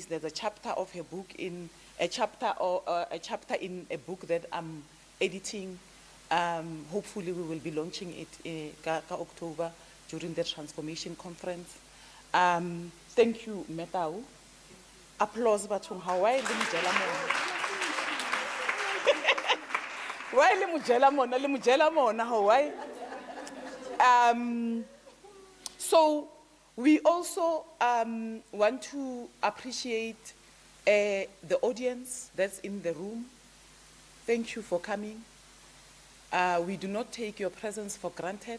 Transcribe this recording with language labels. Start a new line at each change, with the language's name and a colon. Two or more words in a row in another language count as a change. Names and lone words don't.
English: There's a chapter of her book in a chapter in a book that I'm editing. Hopefully, we will be launching it in October during the Transformation Conference. Thank you, Metau. Applause, bathong.
Southern Sotho: Hawaii, le mujela mona. Why le mujela mona? Le mujela mona, Hawaii.
English: So we also want to appreciate the audience that's in the room. Thank you for coming. We do not take your presence for granted.